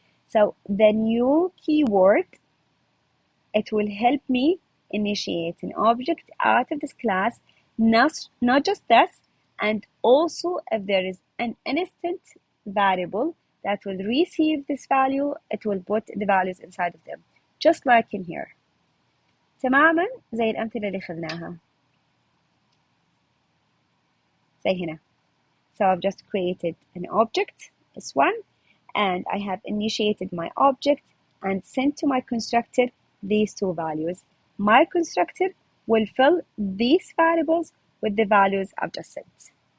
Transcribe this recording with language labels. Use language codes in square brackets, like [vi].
[en] So the new keyword, it will help me initiate an object out of this class, not just this, and also if there is an instant variable that will receive this value, it will put the values inside of them, just like in here. [ar] تماما زي الأمثلة اللي خذناها. زي هنا. [en] So I've just created an object, S1, and I have initiated my object and sent to my constructor these two values. My constructor will fill these variables with the values I've just sent.